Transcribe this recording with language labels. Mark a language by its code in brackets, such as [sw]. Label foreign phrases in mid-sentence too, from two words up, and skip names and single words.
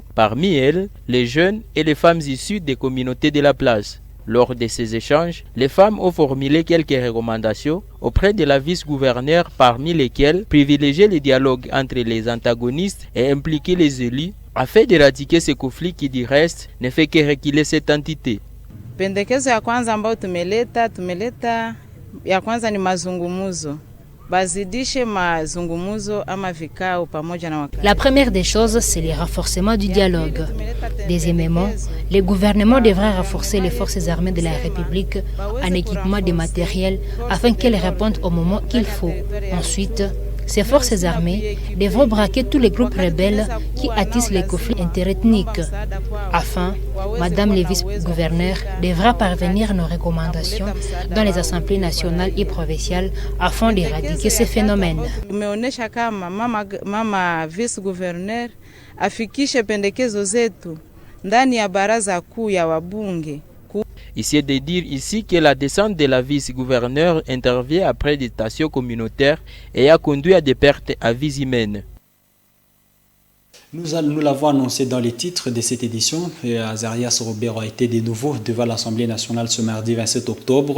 [fr] Parmi elles, les jeunes et les femmes issues des communautés de la place. Lors de ces échanges, les femmes ont formulé quelques recommandations auprès de la vice-gouverneure, parmi lesquelles privilégier le dialogue entre les antagonistes et impliquer les élus afin d'éradiquer ce conflit qui, du reste, ne fait que reculer cette entité. [sw] Pendekezo ya kwanza ambayo tumeleta ya kwanza ni mazungumuzo. Bazidishe mazungumuzo ama vikao pamoja na wakati. [fr] La première des choses, c'est le renforcement du dialogue. Deuxièmement, le gouvernement devrait renforcer les forces armées de la République en équipement de matériel afin qu'elles répondent au moment qu'il faut. Ensuite, ces forces armées devront braquer tous les groupes rebelles qui attissent les conflits interethniques. Enfin, Madame le vice-gouverneur devra parvenir nos recommandations dans les assemblées nationales et provinciales afin d'éradiquer ces phénomènes. [sw] Tumeonesha kama mama vice-gouverneur afikishe pendekezo zetu ndani ya baraza kuu ya wabunge. [fr] Ici de dire ici que la descente de la vice-gouverneure intervient après des stations communautaires et a conduit à des pertes à vies humaines. Nous l'avons annoncé dans les titres de cette édition. Azarias Robert a été de nouveau devant l'Assemblée nationale ce mardi 27 octobre.